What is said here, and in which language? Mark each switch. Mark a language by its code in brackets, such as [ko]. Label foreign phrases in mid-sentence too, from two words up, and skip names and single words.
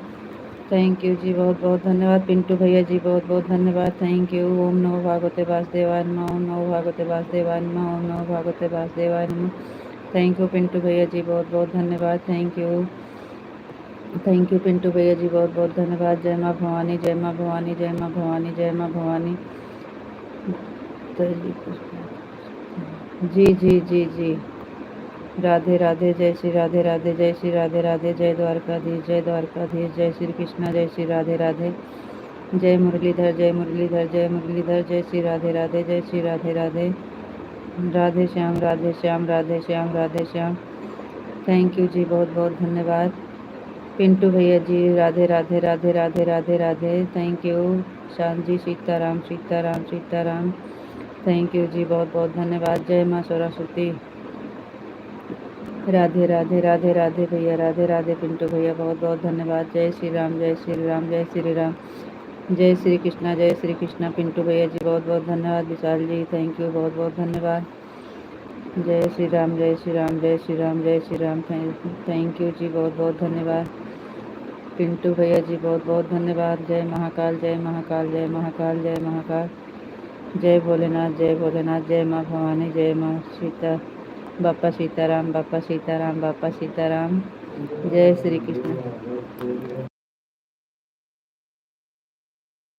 [en] thank you [hi] जी, बहुत बहुत धन्यवाद। पिंटू भैया जी बहुत बहुत धन्यवाद, [en] thank you. [sa] ओम नमो भागवते वासुदेवाय नमः, ओम नमो भागवते वासुदेवाय नमः, ओम नमो भागवते वासुदेवाय नमः। [en] thank you [hi] पिंटू भैया जी, बहुत बहुत धन्यवाद, [en] thank you. thank you [hi] पिंटू भैया जी, बहुत बहुत धन्यवाद। जय माँ भवानी, जय माँ भवानी, जय माँ भवानी, जय माँ भवानी। जी जी जी जी। राधे राधे, जय श्री राधे राधे, जय श्री राधे राधे, जय द्वारकाधीश, जय द्वारकाधीश, जय श्री कृष्णा, जय श्री राधे राधे। जय मुरलीधर, जय मुरलीधर, जय मुरलीधर, जय श्री राधे राधे, जय श्री राधे राधे। राधे श्याम, राधे श्याम, राधे श्याम, राधे श्याम। [en] thank you [hi] जी, बहुत बहुत धन्यवाद। पिंटू भैया जी राधे राधे, राधे राधे, राधे राधे, [en] thank you. [hi] शांत जी सीताराम, सीताराम, सीताराम। [en] thank you [hi] जी, बहुत बहुत धन्यवाद। जय माँ सरस्वती। राधे राधे, राधे राधे भैया, राधे राधे पिंटू भैया, बहुत बहुत धन्यवाद। जय श्री राम, जय श्री राम, जय श्री राम। जय श्री कृष्णा, जय श्री कृष्णा। पिंटू भैया जी बहुत बहुत धन्यवाद। [en] विशाल जी thank you, [hi] बहुत बहुत धन्यवाद। जय श्री राम, जय श्री राम, जय श्री राम, जय श्री राम। [en] thank you [hi] जी, बहुत बहुत धन्यवाद। पिंटू भैया जी बहुत बहुत धन्यवाद। जय महाकाल, जय महाकाल, जय महाकाल, जय महाकाल। जय भोलेनाथ, जय भोलेनाथ, जय माँ भवानी, जय माँ सीता, बापा सीताराम, बापा सीताराम, बापा सीताराम। जय श्री कृष्ण।